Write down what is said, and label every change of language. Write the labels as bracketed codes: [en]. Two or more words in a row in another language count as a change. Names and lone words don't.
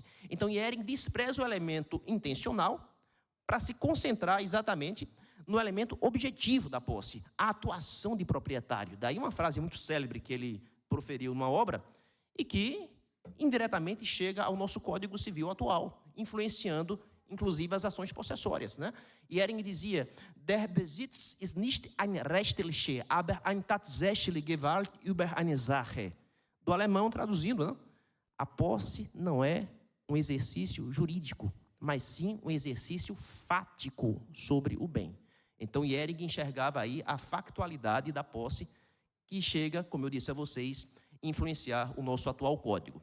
[pt] Então, Jhering despreza o elemento intencional para se concentrar exatamente no elemento objetivo da posse, a atuação de proprietário. Daí uma frase muito célebre que ele proferiu numa obra e que indiretamente chega ao nosso Código Civil atual, influenciando, inclusive, as ações possessórias. Jhering dizia, [de] der Besitz ist nicht eine rechtliche, aber eine tatsächliche Gewalt über eine Sache. [pt] Do alemão, traduzindo, a posse não é um exercício jurídico, mas sim um exercício fático sobre o bem. Então, Jhering enxergava aí a factualidade da posse que chega, como eu disse a vocês, influenciar o nosso atual código.